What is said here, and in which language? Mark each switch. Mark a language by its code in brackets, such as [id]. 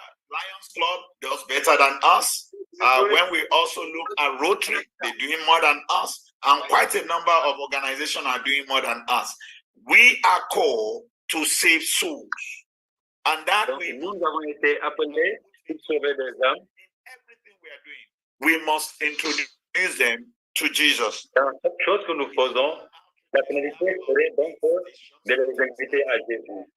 [en] Lions Club does better than us. When we also look at Rotary, they're doing more than us. And quite a number of organizations are doing more than us. We are called to save souls. And that [fr] donc, nous avons été appelés pour sauver des âmes. [en] Everything we are doing, we must introduce them to Jesus. [fr] Dans chaque chose que nous faisons, la finalité serait donc de les inviter à Jésus.